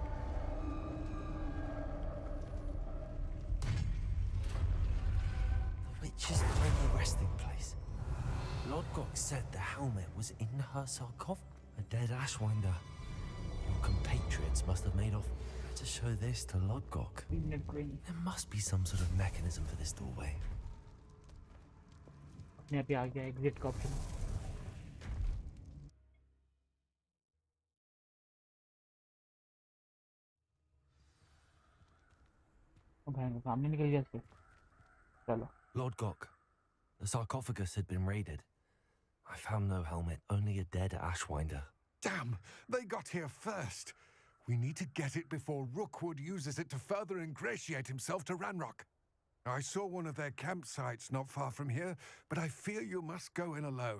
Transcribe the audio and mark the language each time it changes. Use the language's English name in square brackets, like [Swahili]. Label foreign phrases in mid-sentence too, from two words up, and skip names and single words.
[English] The witch's final resting place. Lodgok said the helmet was in her sarcophagus. A dead ashwinder. Your compatriots must have made off to show this to Lodgok. There must be some sort of mechanism for this doorway. [Hindi] अपने आप ही आ गया एग्जिट का ऑप्शन भाई सामने निकल गया इसके चलो [English] Lodgok, the sarcophagus had been raided. I found no helmet, only a dead ashwinder. Damn, they got here first. We need to get it before Rookwood uses it to further ingratiate himself to Ranrock. I saw one of their campsites not far from here, but I fear you must go in alone.